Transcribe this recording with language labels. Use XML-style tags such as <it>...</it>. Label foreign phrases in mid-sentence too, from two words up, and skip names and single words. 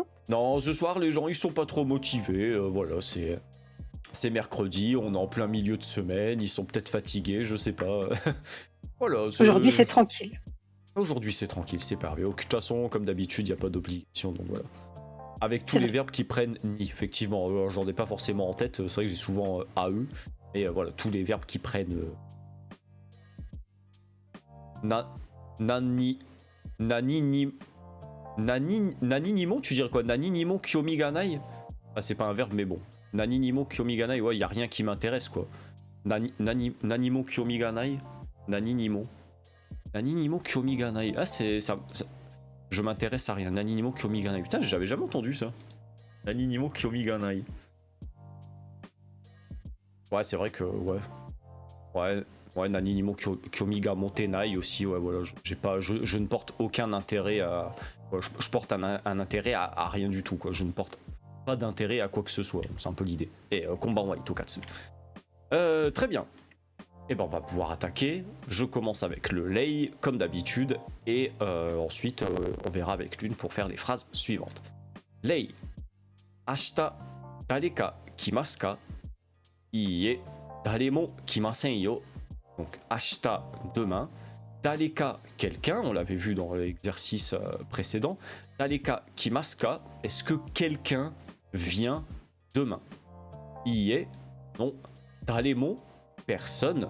<fr>Non, ce soir, les gens, ils sont pas trop motivés. Voilà, c'est mercredi, on est en plein milieu de semaine, ils sont peut-être fatigués, je sais pas. Voilà, Aujourd'hui, c'est tranquille. Aujourd'hui, c'est tranquille, c'est parfait. De toute façon, comme d'habitude, il n'y a pas d'obligation, donc voilà. Avec tous C'est les vrai. verbes qui prennent ni, effectivement, j'en ai pas forcément en tête, c'est vrai que j'ai souvent AE, et voilà, tous les verbes qui prennent</fr> <ja>何、何、に、何、にも,</ja> <fr>tu dirais quoi?</fr> <ja>何にも興味がない?</ja> <fr>Ah, c'est pas un verbe, mais bon.</fr> <ja>何にも興味がない,</ja> <fr>ouais, y a rien qui m'intéresse, quoi.</fr> <ja>何も興味がない? 何にも。何にも興味がない.</ja> <fr>Ah, c'est ça. Je m'intéresse à rien.</fr> <ja>何にも興味がない.</ja> <fr>Putain, j'avais jamais entendu ça.</fr> <ja>何にも興味がない.</ja> <fr>Ouais, c'est vrai que, ouais. Ouais,</fr> <ja>何にも興味が持てない</ja> <fr>aussi, ouais, voilà. Je ne porte aucun intérêt à. Ouais, je porte un intérêt à rien du tout, quoi. Je ne porte pas d'intérêt à quoi que ce soit. C'est un peu l'idée. Et Konbanwa Itokatsu. Très bien. Et ben on va pouvoir attaquer. Je commence avec le lei comme d'habitude et ensuite on verra avec l'une pour faire les phrases suivantes. Lei,</fr> <ja>明日誰か来ますか? いいえ、誰も来ませんよ.</ja> <fr>Donc ashita demain,</fr> <ja>誰か</ja> <fr>quelqu'un, on l'avait vu dans l'exercice précédent.</fr> <ja>誰か来ますか?</ja> <fr>Est-ce que quelqu'un vient demain? Iie, non.</fr> <ja>誰も?</ja> <fr>Personne.</fr>